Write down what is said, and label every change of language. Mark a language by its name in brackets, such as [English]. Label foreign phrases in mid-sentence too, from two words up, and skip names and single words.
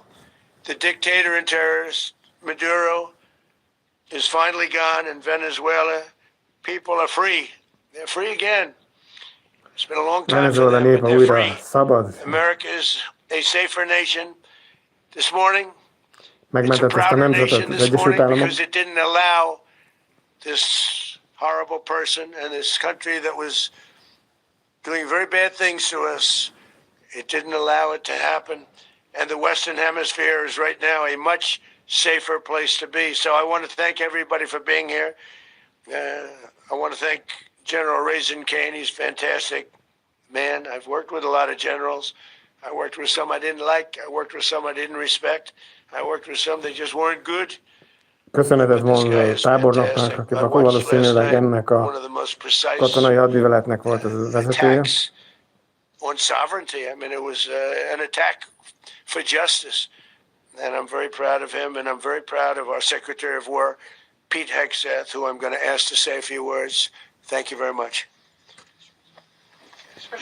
[English] The dictator and terrorist, Maduro, is finally gone, and Venezuela people are free. They're free again. It's been a long time for them, but they're free. [Hungarian] Szabad. [English] America is a safer nation. This morning, it's a [Hungarian] Megmentette ezt a [English] prouder [Hungarian] nemzetet [English] nation [Hungarian] az [English] this [Hungarian] Egyesült [English] morning [Hungarian] Államok. [English] because it didn't allow this horrible person and this country that was doing very bad things to us. It didn't allow it to happen. And the Western Hemisphere is right now a much safer place to be. So I want to thank everybody for being here. I want to thank General Raisin Kane. He's a fantastic man. I've worked with a lot of generals. I worked with some I didn't like. I worked with some I didn't respect. I worked with some that just weren't good. [Hungarian] Köszönetet mondva tábornoknak, aki akkor valószínűleg ennek a katonai hadműveletnek volt az vezetője. [English] On sovereignty. I mean, it was an attack for justice. And I'm very proud of him, and I'm very proud of our Secretary of War, Pete Hegseth, who I'm going to ask to say a few words. Thank you very much. Mr.